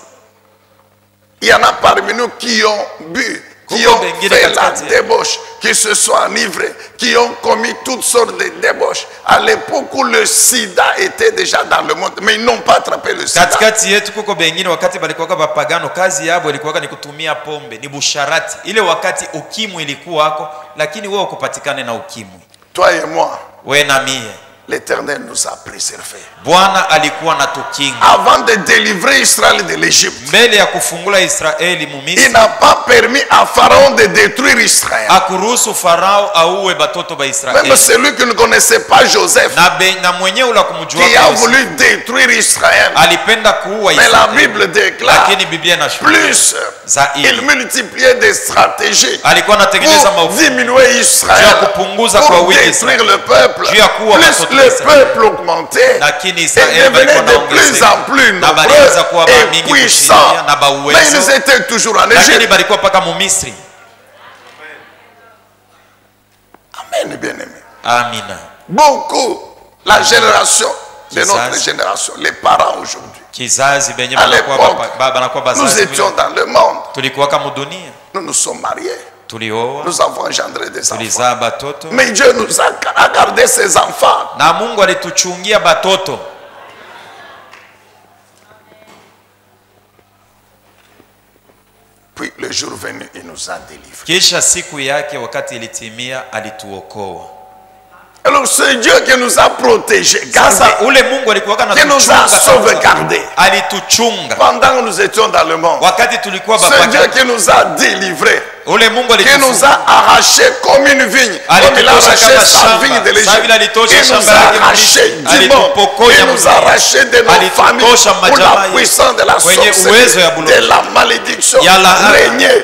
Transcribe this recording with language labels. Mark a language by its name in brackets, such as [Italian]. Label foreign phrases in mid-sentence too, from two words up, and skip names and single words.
[French] Il y en a parmi nous qui ont bu, qui ont fait la débauche, qui se sont enivrés, qui ont commis toutes sortes de débauches. À l'époque où le sida était déjà dans le monde, mais ils n'ont pas attrapé le sida. [Swahili] Katikati yetu kuko bengine wakati balikuwa bapagano, kazi yabo ilikuwa ni kutumia pombe, ni busharati. Ile wakati ukimwi ilikuwa wako, lakini wewe ukupatikane na ukimwi. [French] Toi et moi. [Swahili] Wewe na mie. [French] L'Éternel nous a préservés. [Swahili] Bwana alikuwa na tukinga. [French] Avant de délivrer Israël de l'Égypte, [Swahili] mbele ya kufungula Israeli mumisri, [French] il n'a pas permis à Pharaon de détruire Israël. [Swahili] Akuruhusu Farao auwe batoto ba Israeli. [French] Même celui qui ne connaissait pas Joseph, [Swahili] na mwenye ula kumjua, [French] qui a voulu détruire Israël. [Swahili] alipenda kuua [French] Mais [Swahili] Israeli. [French] la Bible déclare, [Swahili] Lakini Biblia inashuhudia [French] plus il multipliait des stratégies [Swahili] alikuwa anatengeneza [French] pour [Swahili] maovu [French] diminuer Israël, [Swahili] kupunguza [French] pour [Swahili] kwa wingi [French] détruire le peuple. [Swahili] juu ya kuua [French] Plus [Swahili] watoto [French] le [Swahili] wa Israeli. [French] peuple augmentait [Swahili] Lakini [French] et [Swahili] Israeli [French] devenait [Swahili] walikuwa [French] de plus [Swahili] wanaongezeka. [French] en plus [Swahili] Na balianza kuwa [French] nombreux et [Swahili] mingi [French] puissants. [Swahili] kushindia na [French] Mais [Swahili] bauwezo. [French] ils étaient toujours en [Swahili] Lakini [French] Égypte. [Swahili] balikuwa paka mumisri. [French] Amen, bien-aimé. [Swahili] Amina. [French] Beaucoup, la génération de notre génération, les parents aujourd'hui. [Swahili] Kizazi benye [French] À l'époque, [Swahili] banakuwa [French] nous [Swahili] bazazi. [French] étions dans le monde. [Swahili] Tulikuwa kama dunia. [French] Nous nous sommes mariés. [Swahili] Tulioa. [French] Nous avons engendré des enfants. [Swahili] Tulizaa batoto. [French] Mais Dieu nous a gardé ses enfants. [Swahili] Na Mungu alituchungia batoto. [French] Puis le jour venu, il nous a délivrés. [Swahili] Kisha siku yake wakati ilitimia alituokoa. [French] Alors c'est Dieu qui nous a protégés, [Swahili] ule Mungu alikuwa [French] qui nous a sauvegardés [Swahili] alituchunga [French] pendant que nous étions dans le monde. [Swahili] wakati tulikuwa [French] C'est Dieu qui nous a délivrés, [Swahili] ule Mungu [French] qui nous a arrachés comme une vigne, comme il a arraché sa vigne de l'Égypte. Il nous a arrachés du monde, il nous a arrachés de nos familles, où la puissance de la sorcellerie, de la malédiction régnait.